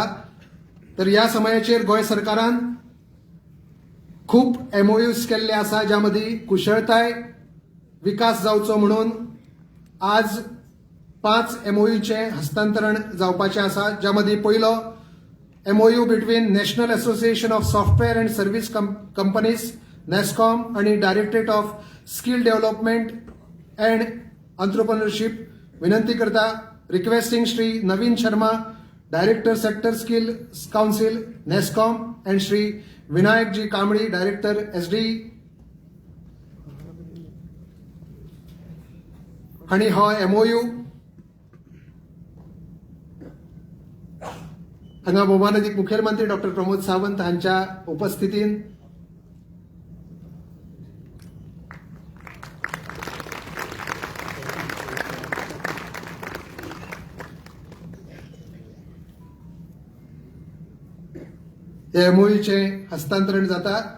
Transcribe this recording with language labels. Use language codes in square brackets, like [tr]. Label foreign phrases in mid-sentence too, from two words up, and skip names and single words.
[kok] तर ह्या समयाचेर गोंय सरकारान खूप MOUs केल्ले आसा ज्या मदीं कुशळताय विकास जावचो म्हणून आज 5 MOUचे हस्तांतरण जावपाचें आसा. ज्या मदीं पयलो [en] MOU between National Association of Software and Service Companies NASSCOM आणि Directorate of Skill Development and Entrepreneurship. [kok] विनंती करता [en] requesting Shri Naveen Sharma Director Sector Skill Council NASSCOM and Shri Vinayak ji Kambli Director SD [kok] आणि हो MOU हांगा भोवमानदीक मुखेलमंत्री डॉक्टर प्रमोद सावंत हांच्या उपस्थितीन MOUचे हस्तांतरण जाता.